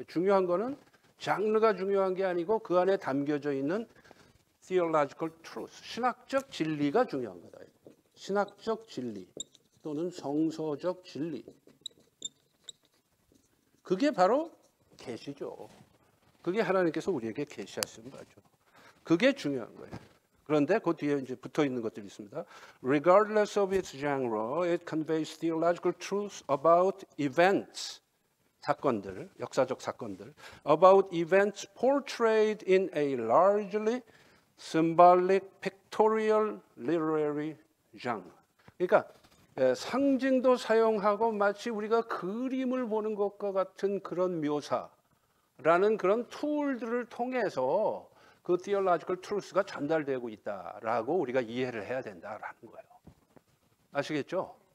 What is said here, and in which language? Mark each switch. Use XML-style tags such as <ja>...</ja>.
<ko>중요한 거는 장르가 중요한 게 아니고 그 안에 담겨져 있는 theological truth, 신학적 진리가 중요한 거다. 신학적 진리 또는 성서적 진리. 그게 바로 계시죠. 그게 하나님께서 우리에게 계시하신 바죠. 그게 중요한 거예요. 그런데 그 뒤에 이제 붙어 있는 것들이 있습니다.</ko> <en>Regardless of its genre, it conveys theological truths about events.</en> <ko>사건들, 역사적 사건들.</ko> <en>About events portrayed in a largely symbolic, pictorial, literary genre.</en> <ko>그러니까 상징도 사용하고 마치 우리가 그림을 보는 것과 같은 그런 묘사라는 그런 툴들을 통해서 그 theological truth가 전달되고 있다라고 우리가 이해를 해야 된다라는 거예요. 아시겠죠?</ko>